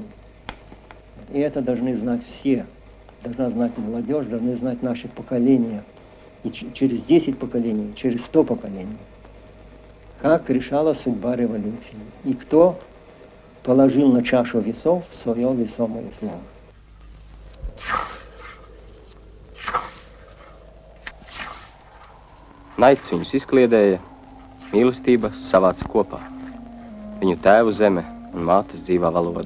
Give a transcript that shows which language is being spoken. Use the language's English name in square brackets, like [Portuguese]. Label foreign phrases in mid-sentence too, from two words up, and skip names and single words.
[Russian] И это должны знать все. Должна знать молодежь, должны знать наши поколения. И через 10 поколений, через 100 поколений. Как решалась судьба революции. И кто положил на чашу весов свое весомое слово. [Latvian] Naids viņus izkliedēja, mīlestība savāca kopā. Viņu tēvu zeme un mātes dzīvā valoda.